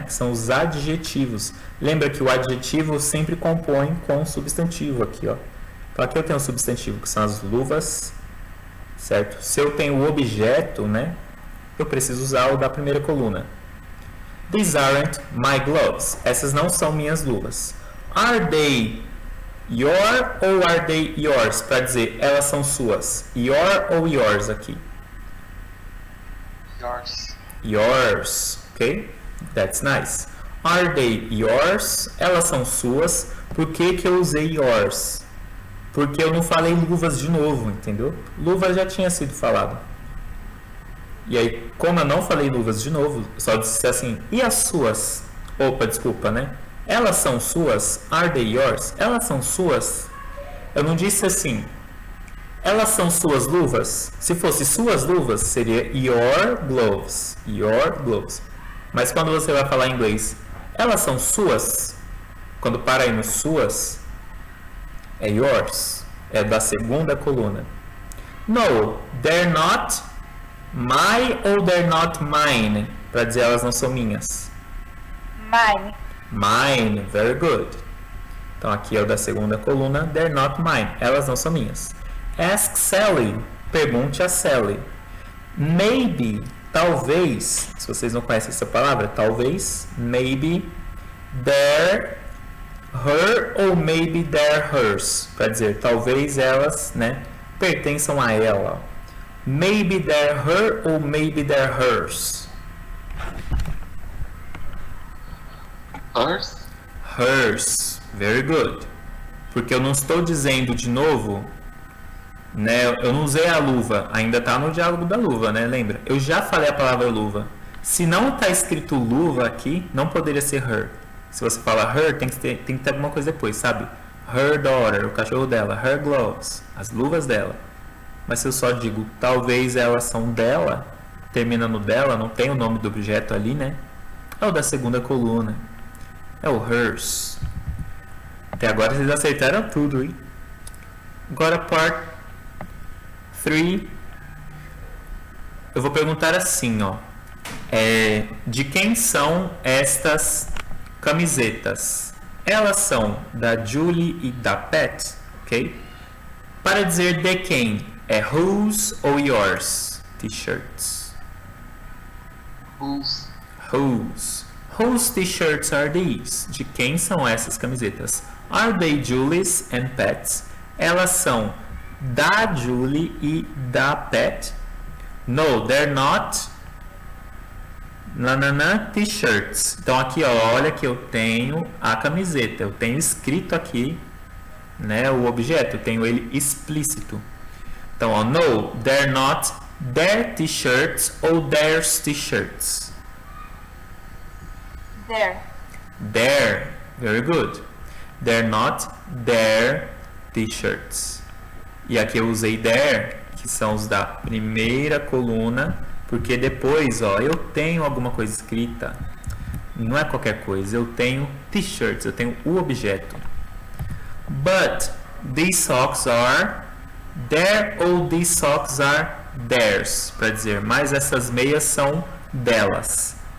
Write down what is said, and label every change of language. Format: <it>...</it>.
<pt>Que são os adjetivos. Lembra que o adjetivo sempre compõe com o substantivo aqui, ó. Então aqui eu tenho o substantivo, que são as luvas, certo? Se eu tenho o objeto, né? Eu preciso usar o da primeira coluna.</pt> <en>These aren't my gloves.</en> <pt>Essas não são minhas luvas.</pt> <en>Are they your ou are they yours?</en> <pt>Para dizer, elas são suas.</pt> <en>Your ou yours aqui? Yours. Yours, ok? That's nice. Are they yours?</en> <pt>Elas são suas. Por que que eu usei yours? Porque eu não falei luvas de novo, entendeu? Luvas já tinha sido falado. E aí, como eu não falei luvas de novo, só disse assim, e as suas? Opa, desculpa, né? Elas são suas?</pt> <en>Are they yours?</en> <pt>Elas são suas? Eu não disse assim, elas são suas luvas? Se fosse suas luvas, seria</pt> <en>your gloves. Your gloves.</en> <pt>Mas quando você vai falar em inglês, elas são suas? Quando para aí no suas, é yours. É da segunda coluna.</pt> <en>No, they're not my ou they're not mine.</en> <pt>Para dizer elas não são minhas.</pt> <en>Mine. Mine, very good.</en> <pt>Então aqui é o da segunda coluna,</pt> <en>they're not mine.</en> <pt>Elas não são minhas.</pt> <en>Ask Sally.</en> <pt>Pergunte a Sally. Maybe, talvez, se vocês não conhecem essa palavra, talvez,</pt> <en>maybe, they're her ou maybe they're hers.</en> <pt>Para dizer, talvez elas, né, pertençam a ela.</pt> <en>Maybe they're her ou maybe they're hers. Hers? Hers. Very good.</en> <pt>Porque eu não estou dizendo de novo, né? Eu não usei a luva. Ainda está no diálogo da luva, né? Lembra? Eu já falei a palavra luva. Se não está escrito luva aqui, não poderia ser her. Se você fala her, tem que ter alguma coisa depois, sabe?</pt> <en>Her daughter,</en> <pt>o cachorro dela.</pt> <en>Her gloves,</en> <pt>as luvas dela. Mas se eu só digo, talvez elas são dela, termina no dela, não tem o nome do objeto ali, né? É o da segunda coluna. É o hers. Até agora vocês acertaram tudo, hein? Agora part 3. Eu vou perguntar assim, ó. De quem são estas camisetas? Elas são da Julie e da Pat, ok? Para dizer de quem, é</pt> <en>whose ou yours t-shirts? Whose? Whose. Whose t-shirts are these?</en> <pt>De quem são essas camisetas?</pt> <en>Are they Julie's and Pat's?</en> <pt>Elas são da Julie e da Pat?</pt> <en>No, they're not t-shirts.</en> <pt>Então aqui, ó, olha que eu tenho a camiseta. Eu tenho escrito aqui, né, o objeto. Eu tenho ele explícito.</pt> <en>Então, ó, no, they're not their t-shirts ou theirs t-shirts. There. Their, very good. They're not their t-shirts.</en> <pt>E aqui eu usei their, que são os da primeira coluna, porque depois, ó, eu tenho alguma coisa escrita. Não é qualquer coisa, eu tenho t-shirts, eu tenho o objeto.</pt> <en>But these socks are their ou these socks are theirs,</en> <pt>para dizer, mas essas meias são delas.</pt>